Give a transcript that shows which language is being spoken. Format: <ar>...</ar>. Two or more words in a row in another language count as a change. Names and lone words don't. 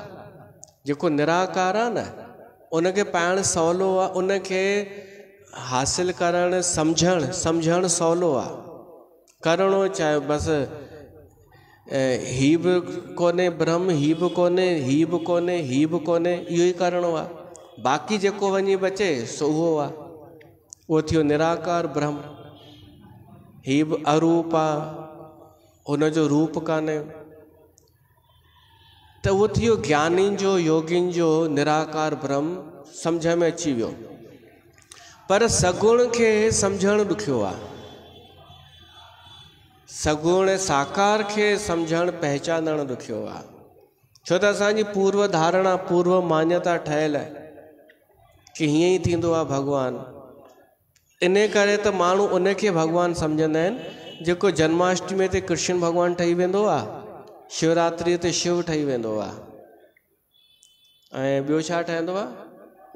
<sd>जेको निराकार आहे न, उनखे पाइण सवलो आहे, उनखे हासिल करणु सम्झणु सवलो आहे। करिणो चाहे बसि ही बि कोन्हे ब्रह्म, ही बि कोन्हे, ही बि कोन्हे, ही बि कोन्हे, इहो ई करिणो आहे। बाक़ी जेको वञी बचे सो उहो आहे, उहो थियो निराकार ब्रह्म। ही बि अरूप आहे, हुनजो रूप कान्हे, त उहो थियो ज्ञानियुनि जो, योगियुनि जो निराकार ब्रह्म सम्झ में अची वियो। पर सगुण खे सम्झणु ॾुखियो आहे। सगुण साकार खे सम्झणु पहचानणु ॾुखियो आहे। छो त असांजी पूर्व धारणा, पूर्व मान्यता ठहियल आहे कि हीअं ई थींदो आहे भॻवानु। इन करे त माण्हू उनखे भॻवानु सम्झंदा आहिनि जेको जन्माष्टमी ते कृष्ण भॻवानु ठही वेंदो आहे, शिवरात्रि ते शिव ठही वेंदो आहे। ऐं ॿियो छा ठहंदो आहे?</sd>